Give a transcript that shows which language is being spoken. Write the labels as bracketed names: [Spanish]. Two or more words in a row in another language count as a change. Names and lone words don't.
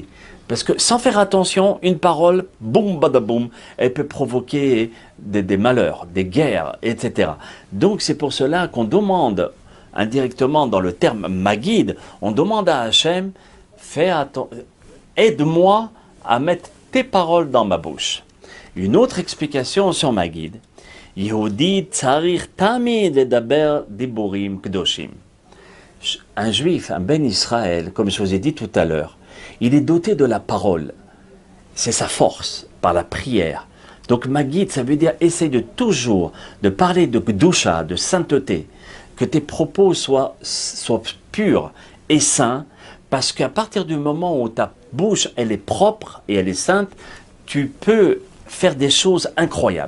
[French] Parce que sans faire attention, une parole, boum, badaboum, elle peut provoquer des malheurs, des guerres, etc. Donc c'est pour cela qu'on demande, indirectement dans le terme ma guide, on demande à Hachem, aide-moi à mettre tes paroles dans ma bouche. Une autre explication sur ma guide, [Hebrew] יהודי צריך תמיד לדבר דיבורים קדושים. [French] Un juif, un [Hebrew] בן ישראל, [French] comme je vous ai dit tout à l'heure, il est doté de la parole. C'est sa force, par la prière. Donc ma guide, ça veut dire essaye de toujours de parler de Kedusha, de sainteté, que tes propos soient purs et saints, parce qu'à partir du moment où ta bouche, elle est propre et elle est sainte, tu peux faire des choses incroyables.